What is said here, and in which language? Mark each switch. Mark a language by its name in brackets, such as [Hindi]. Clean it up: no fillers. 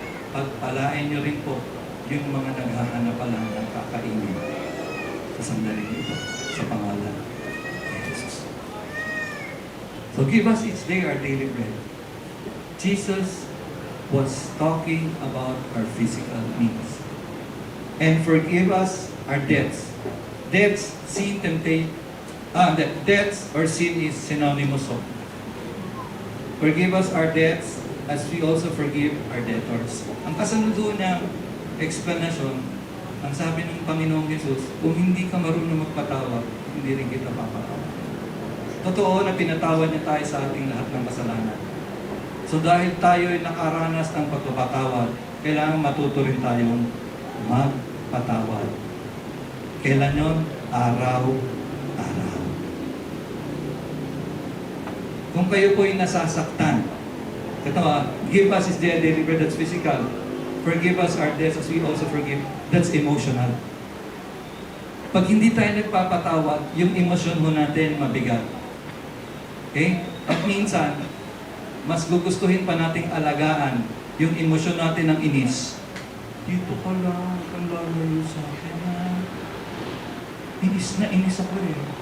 [Filipino] Pagpalain niyo rin po yung mga naghahanap pa lang ng kakainin sa sandaling ito, sa pangalan ni Jesus. [English] So give us each day our daily bread. Jesus was talking about our physical needs. And forgive us our debts. Debts, sin, temptation. Debts or sin is synonymous of. Forgive us our debts as we also forgive our debtors. [Filipino] Ang kasunod doon ng explanation, ang sabi ng Panginoong Jesus, kung hindi ka marunong magpatawad, hindi rin kita papatawad. Totoo na pinatawad niya tayo sa ating lahat ng kasalanan. So dahil tayo ay nakaranas ng pagpapatawad, kailangan matuto rin tayong magpatawad. Kailan yun? Araw-araw. Kung kayo po ay nasasaktan, [English] give us is their daily bread, that's physical. Forgive us our debts as we also forgive, that's emotional. [Filipino] Pag hindi tayo nagpapatawad, yung emosyon mo natin mabigat. Okay? At minsan, mas gugustuhin pa nating alagaan yung emosyon natin ng inis. Dito ka lang, ang lalayo sa akin na. Inis ako eh.